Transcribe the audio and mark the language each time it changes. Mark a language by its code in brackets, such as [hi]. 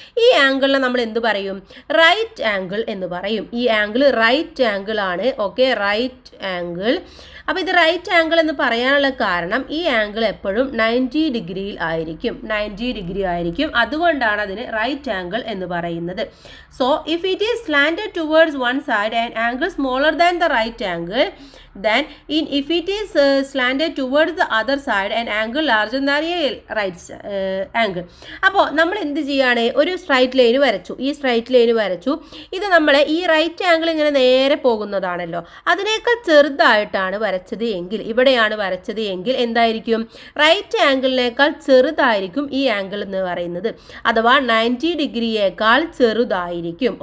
[ml] ഈ ആംഗിളിനെ നമ്മൾ എന്ത് പറയും? റൈറ്റ് ആംഗിൾ എന്ന് പറയും. ഈ ആംഗിൾ റൈറ്റ് ആംഗിൾ ആണ്. Okay, right angle. അപ്പോൾ ഇത് റൈറ്റ് ആംഗിൾ എന്ന് പറയാനുള്ള കാരണം ഈ ആംഗിൾ എപ്പോഴും 90 ഡിഗ്രിയിൽ ആയിരിക്കും, 90 ഡിഗ്രി ആയിരിക്കും. അതുകൊണ്ടാണ് അതിന് റൈറ്റ് ആംഗിൾ എന്ന് പറയുന്നത്. [en] So if it is slanted towards one side and angle smaller than the right angle, then if it is slanted towards the other side and angle larger than a right angle. [ml] അപ്പോൾ നമ്മൾ എന്ത് ചെയ്യാണ്? ഒരു straight line വരച്ചു, ഈ straight line വരച്ചു. ഇത് നമ്മൾ ഈ റൈറ്റ് ആംഗിൾ ഇങ്ങനെ നേരെ പോകുന്നതാണല്ലോ, അതിനേക്കാൾ ചെറുതായിട്ടാണ് വരച്ചത് എങ്കിൽ, ഇവിടെയാണ് വരച്ചത് എങ്കിൽ എന്തായിരിക്കും? റൈറ്റ് ആംഗിളിനേക്കാൾ ചെറുതായിരിക്കും ഈ ആംഗിൾ എന്ന് പറയുന്നത്, അഥവാ 90 ഡിഗ്രിയേക്കാൾ ചെറുതായിരിക്കും.